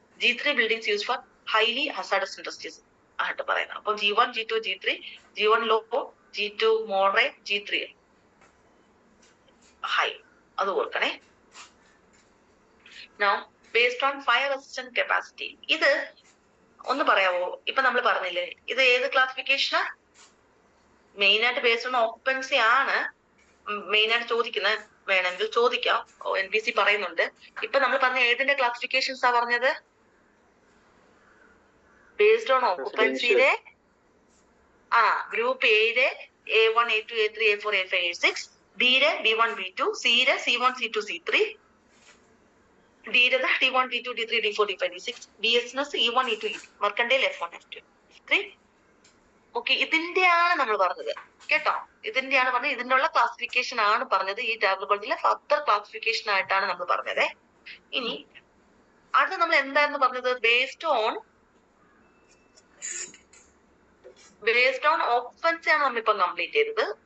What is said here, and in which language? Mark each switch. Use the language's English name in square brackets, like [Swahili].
[English] G3 buildings used for highly hazardous industries ആയിട്ട് പറയുന്നത്. അപ്പൊ G1, G2, G3, G1 low, G2 moderate, G3 high. [Malayalam] അത് ഓർക്കണേ. [English] Now based on fire resistant capacity, [Malayalam] ഇത് ഒന്ന് പറയാവോ? ഇപ്പൊ നമ്മൾ പറഞ്ഞില്ലേ, ഇത് ഏത് ക്ലാസിഫിക്കേഷനാ? മെയിൻ ആയിട്ട് ബേസ്ഡ് ഓൺ ഓക്കുപ്പൻസി ആണ് മെയിൻ ആയിട്ട് ചോദിക്കുന്നത്. വേണമെങ്കിൽ ചോദിക്കാം, NPC പറയുന്നുണ്ട്. ഇപ്പൊ നമ്മൾ പറഞ്ഞ ഏതിന്റെ ക്ലാസിഫിക്കേഷൻസ് ആ പറഞ്ഞത്? ബേസ്ഡ് ഓൺ ഓക്കുപ്പൻസിയിലെ ഗ്രൂപ്പ് എയിലെ A1, A2, A3, A4, A5, A6, ബിയിലെ B1, B2, സിയിലെ C1, C2, C3, ഡിയിലെ D1, D2, D3, D4, D5, D6, BSNS E1, E2, E2, mercantile F1, F2, F3. Okay, ഇതിന്റെയാണ് നമ്മൾ പറഞ്ഞത് കേട്ടോ. ഇതിന്റെയാണ് പറഞ്ഞത്. ഇതിന്റെ ഉള്ള ക്ലാസിഫിക്കേഷൻ ആണ് പറഞ്ഞത്. ഈ ടാബ്ലറ്റിലെ ഫർദർ ക്ലാസിഫിക്കേഷൻ ആയിട്ടാണ് നമ്മൾ പറഞ്ഞത്. ഇനി അത് നമ്മൾ എന്തായിരുന്നു പറഞ്ഞത്? ബേസ്ഡ് ഓൺ ഓക്കുപ്പൻസി ആണ് നമ്മളിപ്പോ കംപ്ലീറ്റ് ചെയ്തത്.